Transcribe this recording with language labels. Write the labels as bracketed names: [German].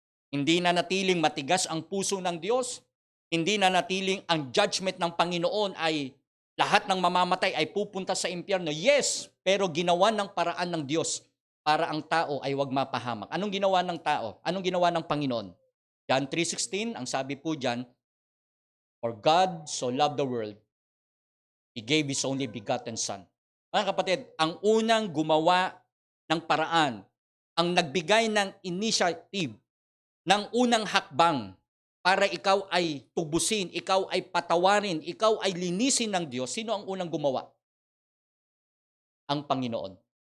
[Filipino] Hindi na natiling matigas ang puso ng Diyos. Hindi na natiling ang judgment ng Panginoon ay lahat ng mamamatay ay pupunta sa impyerno. Yes, pero ginawa ng paraan ng Diyos para ang tao ay wag mapahamak. Anong ginawa ng tao? Anong ginawa ng Panginoon? [English] John 3:16, [Filipino] ang sabi po dyan, [English] for God so loved the world, He gave His only begotten Son. [Filipino] Mga kapatid, ang unang gumawa ng paraan, ang nagbigay ng initiative, ng unang hakbang para ikaw ay tubusin, ikaw ay patawarin, ikaw ay linisin ng Diyos, sino ang unang gumawa? Ang Panginoon.